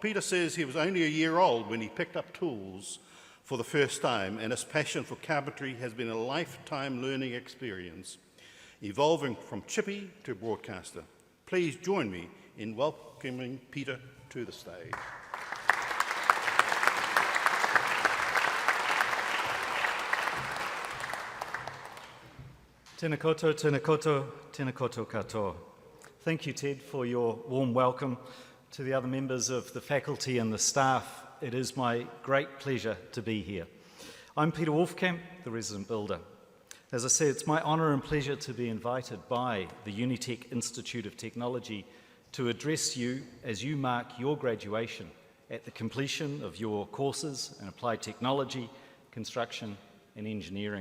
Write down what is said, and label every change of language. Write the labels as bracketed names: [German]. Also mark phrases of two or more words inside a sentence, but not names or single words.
[English] Peter says he was only a year old when he picked up tools for the first time, and his passion for carpentry has been a lifetime learning experience, evolving from chippy to broadcaster. Please join me in welcoming Peter to the stage. [Māori] Tēnā koutou, tēnā koutou, tēnā koutou katoa. [English] Thank you, Ted, for your warm welcome. To the other members of the faculty and the staff, it is my great pleasure to be here. I'm Peter Wolfcamp, the resident builder. As I said, it's my honour and pleasure to be invited by the Unitec Institute of Technology to address you as you mark your graduation at the completion of your courses in applied technology, construction and engineering.